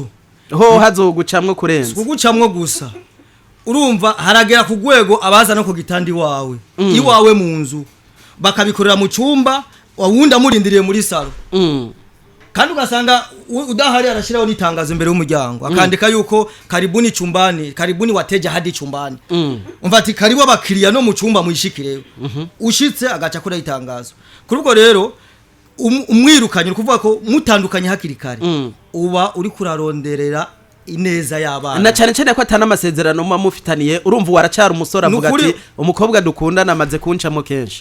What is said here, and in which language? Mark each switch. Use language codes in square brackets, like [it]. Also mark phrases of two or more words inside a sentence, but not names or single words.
[rn] ho hazogucamwo kurenza kugucamwo gusa urumva haragera ku rwego abaza no ku gitandi wawe iwawe mu nzu bakabikorera mu cyumba wawundi amurindiriye muri salo kandi ugasanga udahari arashiraho nitangazo imbere y'umuryango akandika yuko [sw] karibuni chumbani karibuni wateja hadi chumbani [rn] umva ati karibu abakiriya no mu cyumba muyishikire ushitse agaca kuri itangazo kurubwo rero umwirukanye kuvuga ko mutandukanye hakiri kare uba uri kuraronderera ineza y'abana na cyane cyane ko atana amasezerano mufitaniye urumva waracara umusore avuga ati umukobwa dukundana amaze kuncamo kenshi